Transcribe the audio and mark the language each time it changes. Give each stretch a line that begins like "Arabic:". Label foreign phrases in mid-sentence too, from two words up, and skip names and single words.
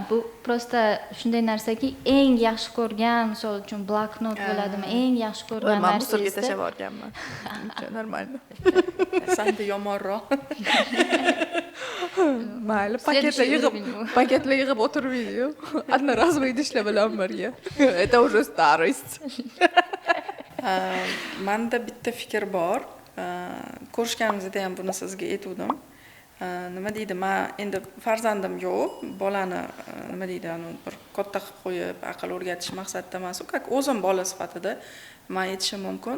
Uzbek: Bu prosta shunday narsaki, eng yaxshi ko'rgan, misol uchun bloknot bo'ladimi, eng yaxshi ko'rgan narsa. Men musorga tashlab yuborganman. Normal. Sanda yomonroq. Mayli, paketlar yig'ib o'tirmaydi-yu. Одноразовый idishlar bilan birga.
Russian: Это уже старость.
Uzbek: Menda bitta fikr bor. Ko'rishganimizda ham buni sizga aytdim. Nima deydi, men endi farzandim yo'q, bolani nima deydi, bir katta qilib qo'yib, aql o'rgatish maqsadida emas, как o'zim bola sifatida men aytishim mumkin.